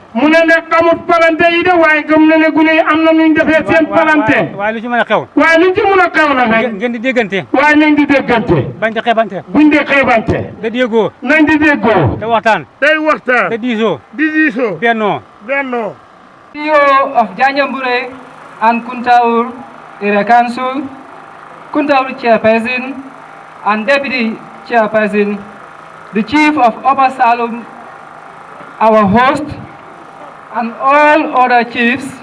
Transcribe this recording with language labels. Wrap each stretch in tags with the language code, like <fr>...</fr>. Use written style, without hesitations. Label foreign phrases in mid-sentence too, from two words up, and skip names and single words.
<wo>mu ne xamut falante yi de waaye gëm na ne gune yi am na nuñ defee seen falante. waaye lu ci mën a xew. waaye luñ ci mën a xew na rek. ngeen di déggante. waaye nañ di déggante. bañ di xeebante. buñ di xeebante. da déggoo. nañ di déggoo. da waxtaan. day waxtaan. da diisoo. di diisoo. bennoo. bennoo.</wo> <en>CEO of Janjambure and Kuntaur Area Council, Kuntaur Chairperson and Deputy Chairperson, the Chief of Upper Salum, our host, and all other chiefs,</en>